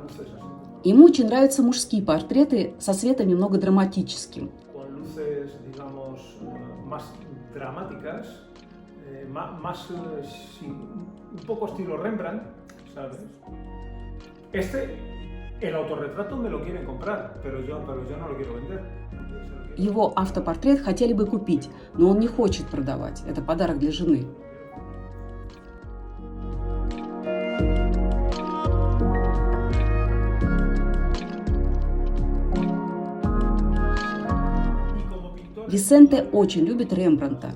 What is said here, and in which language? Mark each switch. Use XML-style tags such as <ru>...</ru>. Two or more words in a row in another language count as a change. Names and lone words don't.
<ru>Ему очень нравятся мужские портреты со светом немного драматическим.</ru> <es>Con luces, digamos, más dramáticas, sí, un poco estilo Rembrandt, ¿sabes? El autorretrato me lo quieren comprar, pero yo no lo quiero vender.</es> <ru>Его автопортрет хотели бы купить, но он не хочет продавать. Это подарок для жены. Висенте очень любит Рембрандта.</ru>